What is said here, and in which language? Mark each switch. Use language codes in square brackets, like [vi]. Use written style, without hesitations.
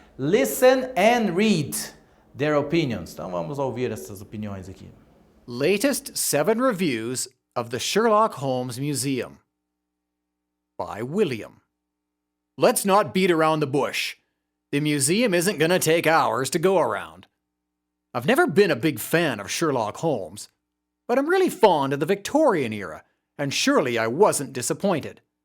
[en] Listen and read their opinions. [pt] Então vamos ouvir essas opiniões aqui. [en] Latest 7 reviews of the Sherlock Holmes Museum by William. Let's not beat around the bush. The museum isn't going to take hours to go around. I've never been a big fan of Sherlock Holmes, but I'm really fond of the Victorian era, and surely I wasn't disappointed.